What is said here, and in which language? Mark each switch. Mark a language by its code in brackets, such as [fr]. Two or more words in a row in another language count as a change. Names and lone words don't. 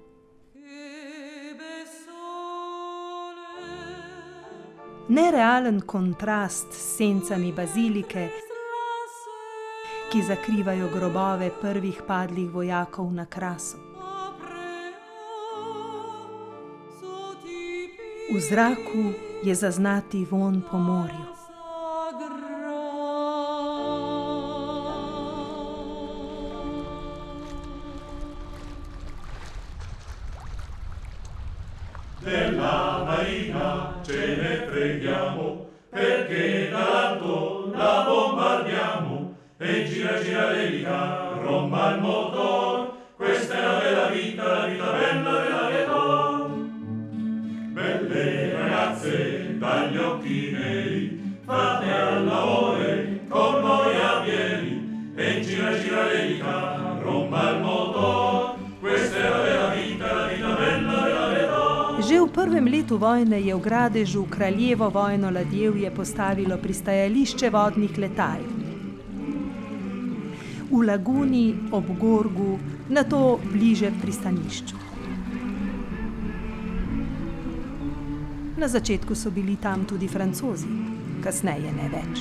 [sl] Nerealen kontrast s sencami bazilike, ki zakrivajo grobove prvih padlih vojakov na Krasu. V zraku je zaznati vonj po morju. [it] Della marina ce ne freghiamo, perché dall'alto la bombardiamo, e gira gira l'elica, romba il motor, questa è la bella vita bella della Vietor. Belle ragazze dagli occhi neri, fate all'amore con noi a Vieri, e gira gira l'elica, romba il motor, questa è la bella vita bella della Vietor. [sl] Že v prvem letu vojne je v Gradežu kraljevo vojno ladjevje postavilo pristajališče vodnih letal. V laguni ob Gorgu, nato bliže pristanišču. Na začetku so bili tam tudi Francozi, kasneje ne več.